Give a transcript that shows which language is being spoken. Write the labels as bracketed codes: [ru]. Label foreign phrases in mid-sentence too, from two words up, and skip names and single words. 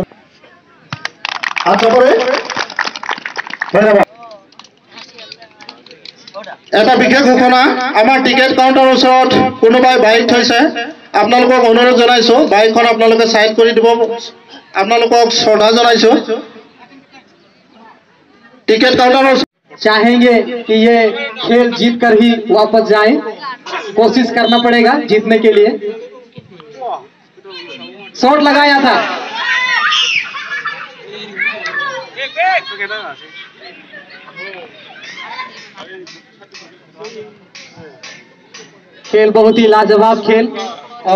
[as] এটা বিশেষ ঘোষণা আমাৰ টিকেট কাউণ্টাৰৰ ওচৰত কোনোবাই বাইক থৈছে আপোনালোকক অনুৰোধ জনাইছো বাইকখন আপোনালোকে সাইড কৰি দিব আপোনালোকক শ্ৰদ্ধা জনাইছো [en] ticket counter [hi] चाहेंगे कि ये खेल जीत कर ही वापस जाए कोशिश करना पड़ेगा जीतने के लिए शॉट लगाया था खेल बहुत ही लाजवाब खेल और